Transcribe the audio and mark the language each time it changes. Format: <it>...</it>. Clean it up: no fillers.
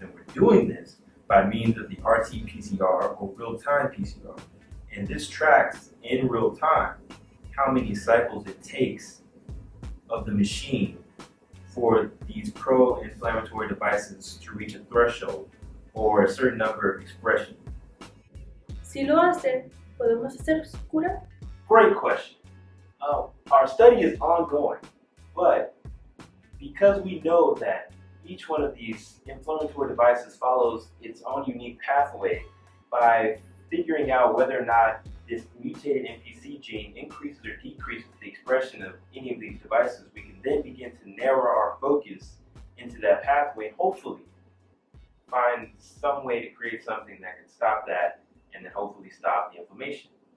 <en>And we're doing this by means of the RT-PCR or real-time PCR. And this tracks in real time how many cycles it takes of the machine for these pro-inflammatory devices to reach a threshold or a certain number of expression.</en> <es>Si lo hace, ¿podemos hacer cura?</es> <en>Great question. Our study is ongoing, but because we know that each one of these inflammatory devices follows its own unique pathway, by figuring out whether or not this mutated NPC gene increases or decreases the expression of any of these devices, we can then begin to narrow our focus into that pathway and hopefully find some way to create something that can stop that and then hopefully stop the inflammation.</en>